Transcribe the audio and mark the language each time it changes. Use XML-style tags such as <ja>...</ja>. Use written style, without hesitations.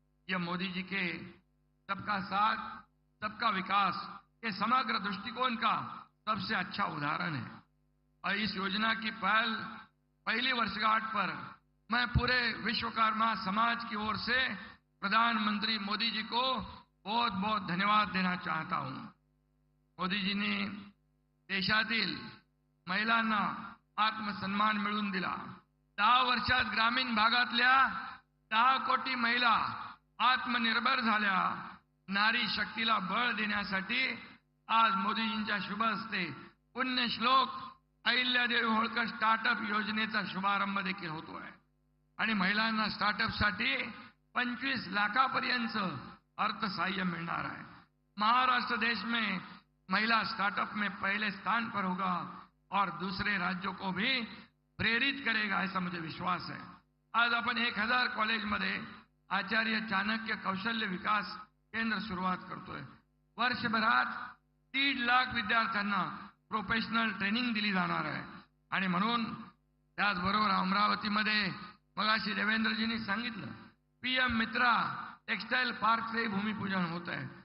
<hi>यह मोदी जी के सबका साथ सबका विकास के समग्र दृष्टिकोण का सबसे अच्छा उदाहरण है. और इस योजना की पहली वर्षगांठ पर मैं पूरे विश्वकर्मा समाज की ओर से प्रधानमंत्री मोदी जी को बहुत बहुत धन्यवाद देना चाहता हूं।</hi> <mr>मोदीजींनी देशातील महिलांना आत्मसन्मान मिळवून दिला। 10 वर्षात ग्रामीण भागातल्या 10 कोटी महिला आत्मनिर्भर झाल्या। नारी शक्तीला बळ देण्यासाठी आज मोदीजींच्या शुभ हस्ते पुण्यश्लोक अहिल्यादेवी होळकर स्टार्टअप योजनेचा शुभारंभ देखील होतोय आणि महिलांना स्टार्टअपसाठी 25 लाखापर्यंत अर्थसहाय्य मिलणार है।</mr> <hi>महाराष्ट्र देश में महिला स्टार्टअप में पहले स्थान पर होगा और दूसरे राज्यों को भी प्रेरित करेगा, ऐसा मुझे विश्वास है।</hi> <mr>आज आपण 1000 कॉलेजमध्ये आचार्य चाणक्य कौशल्य विकास केंद्र सुरुवात करतोय। वर्षभरात 3 लाख विद्यार्थ्यांना प्रोफेशनल ट्रेनिंग दिली जाणार आहे आणि म्हणून त्याचबरोबर अमरावतीमध्ये मगाशी देवेंद्रजींनी सांगितलं पीएम मित्रा टेक्सटाईल पार्कचे भूमिपूजन होत आहे।</mr>